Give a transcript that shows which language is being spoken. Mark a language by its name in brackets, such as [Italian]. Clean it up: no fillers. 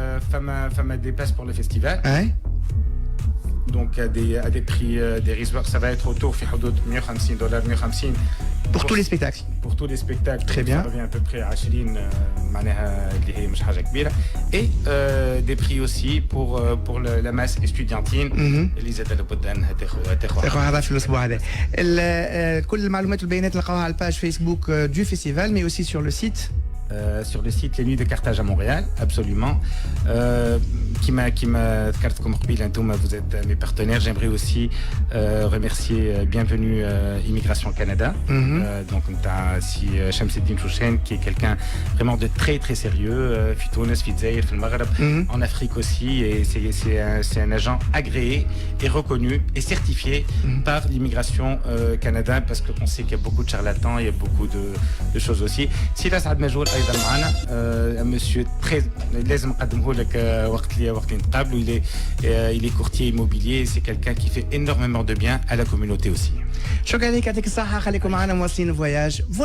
[French] Femme a des passes pour le festival. Donc à des prix dérisoires, ça va être autour [Arabic] في حدود [French] $150 150 Pour tous les spectacles. Pour tous les spectacles. Très bien. Ça revient à peu près à 20 [Arabic] معناها اللي هي مش حاجة كبيرة. [French] Et des prix aussi pour la masse estudiantine [Arabic] اللي زاد لابد انها تاخذ هذا في الاسبوع هذا. كل المعلومات والبيانات نلقاوها على الباج فيسبوك [French] du festival mais aussi sur le site. Sur le site Les Nuits de Carthage à Montréal, absolument. Qui m'a comme vous êtes mes partenaires. J'aimerais aussi remercier Bienvenue Immigration Canada. Donc si Shamseddin Chouchen, qui est quelqu'un vraiment de très très sérieux, Fitounes, Fitzaïr, en Afrique aussi, et c'est un agent agréé et reconnu et certifié par l'immigration Canada, parce qu'on sait qu'il y a beaucoup de charlatans, il y a beaucoup de choses aussi. [Arabic] Si là, Saad Majoul ايضا معنا [French] monsieur très [Arabic] لازم نقدمه لك وقت اللي نتقابلوا. [French] il est courtier immobilier, c'est quelqu'un qui fait énormément de bien à la communauté aussi. [Arabic] شكرا لك، يعطيك الصحة، خليكم معنا مواصلين فواياج.